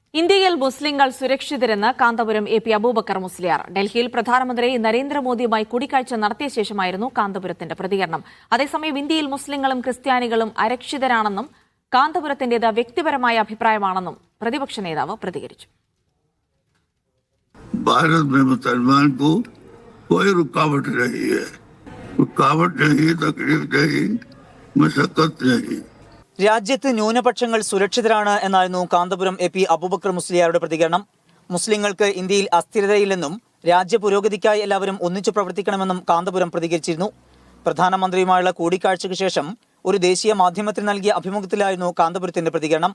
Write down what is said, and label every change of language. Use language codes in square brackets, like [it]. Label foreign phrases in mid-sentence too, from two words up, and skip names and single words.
[ml] ഇന്ത്യയിൽ മുസ്ലിങ്ങൾ സുരക്ഷിതരെന്ന് കാന്തപുരം എ പി അബൂബക്കർ മുസ്ലിയാർ. ഡൽഹിയിൽ പ്രധാനമന്ത്രി നരേന്ദ്രമോദിയുമായി കൂടിക്കാഴ്ച നടത്തിയ ശേഷമായിരുന്നു കാന്തപുരത്തിന്റെ പ്രതികരണം. അതേസമയം ഇന്ത്യയിൽ മുസ്ലിങ്ങളും ക്രിസ്ത്യാനികളും അരക്ഷിതരാണെന്നും കാന്തപുരത്തിന്റേത് വ്യക്തിപരമായ അഭിപ്രായമാണെന്നും പ്രതിപക്ഷ നേതാവ് പ്രതികരിച്ചു. [hi] भारत में मुसलमान को कोई रुकावट नहीं है, रुकावट नहीं, तकलीफ नहीं, मशक्कत नहीं. [ml] രാജ്യത്ത് ന്യൂനപക്ഷങ്ങൾ സുരക്ഷിതരാണ് എന്നായിരുന്നു കാന്തപുരം എ പി അബൂബക്കർ മുസ്ലിയാരുടെ പ്രതികരണം. മുസ്ലിങ്ങൾക്ക് ഇന്ത്യയിൽ അസ്ഥിരതയില്ലെന്നും രാജ്യ പുരോഗതിക്കായി എല്ലാവരും ഒന്നിച്ചു പ്രവർത്തിക്കണമെന്നും കാന്തപുരം പ്രതികരിച്ചിരുന്നു. പ്രധാനമന്ത്രിയുമായുള്ള കൂടിക്കാഴ്ചയ്ക്ക് ശേഷം ഒരു ദേശീയ മാധ്യമത്തിന് നൽകിയ അഭിമുഖത്തിലായിരുന്നു കാന്തപുരത്തിന്റെ പ്രതികരണം.